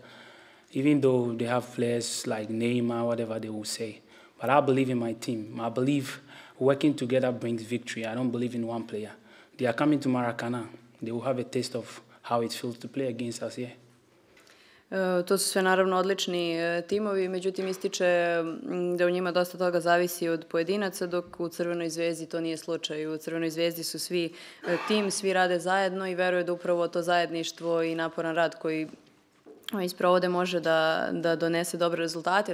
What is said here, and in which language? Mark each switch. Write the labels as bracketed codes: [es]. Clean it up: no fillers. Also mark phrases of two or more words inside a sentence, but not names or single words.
[en] Even though they have players like Neymar, whatever they will say. But I believe in my team. I believe working together brings victory. I don't believe in one player. They are coming to Maracana. They will have a taste of how it feels to play against us here. [sr] To su sve naravno odlični timovi, međutim ističe da u njima dosta toga zavisi od pojedinaca, dok u Crvenoj zvezdi to nije slučaj. U Crvenoj zvezdi su svi tim, svi rade zajedno i veruje da upravo to zajedništvo i naporan rad koji isprovode može da donese dobre rezultate.